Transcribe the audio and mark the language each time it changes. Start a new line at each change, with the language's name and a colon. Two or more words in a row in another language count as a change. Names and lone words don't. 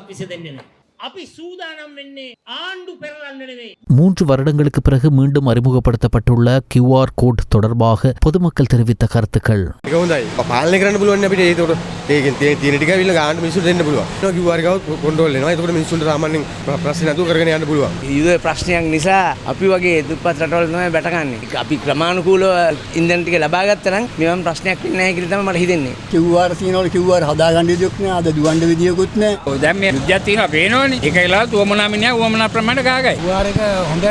Tamil: 3 வருடங்களுக்கு பிறகு மீண்டும் அறிமுகப்படுத்தப்பட்டுள்ள QR கோட் தொடர்பாக பொதுமக்கள் தெரிவித்த கருத்துக்கள்.
Sinhala: இது ප්‍රශ්නයක් නිසා අපි වගේ දුප්පත් රටවල් තමයි බැටකන්නේ. අපි ක්‍රමානුකූලව ඉන්ධන ටික ලබා ගත්තා නම් මෙවම ප්‍රශ්නයක් වෙන්නේ නැහැ කියලා තමයි මට හිතෙන්නේ. QR තියෙනවලු QR හදාගන්න විදියක් නෑ. අද දුවන්න විදියකුත් නෑ. ඔය දැන් මේ විද්‍යාවක් තියෙනවා පේනවනේ. ඒකයිලා උවමනා මිනිහා උවමනා ප්‍රමාණයට ගහගයි. QR එක හොඳයි.